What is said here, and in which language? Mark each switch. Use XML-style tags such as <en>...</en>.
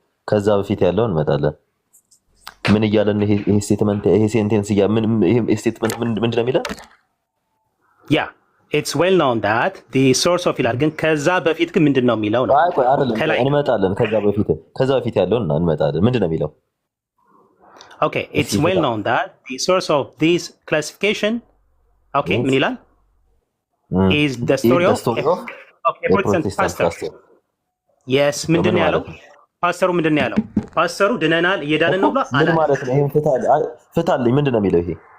<am>ከዛ በፊት ያለውን እንመጣለን ምን እያለን ይሄ ስቴትመንት ይሄ ሴንቴንስ ይሄ ስቴትመንት ምንድነው የሚለው ያ</am> <en>it's well known that the source of</en> <am>ይላል ግን ከዛ በፊት ግን ምንድነው የሚለው ነው አይ ቆይ አይደለም እንመጣለን ከዛ በፊት ያለውን እንመጣለን ምንድነው የሚለው</am> <en>okay it's well known that the source of this classification okay</en> <am>ምን ይላል</am> <en>is the story of a Protestant pastor yes</en> <am>ምንድነው ያለው ፓስተሩ ምንድነው ያለው ፓስተሩ ድነናል እየዳንን ነው ብሎ ምን ማለት ነው ይሄን ፍታልኝ ምንድነው የሚለው ይሄ</am>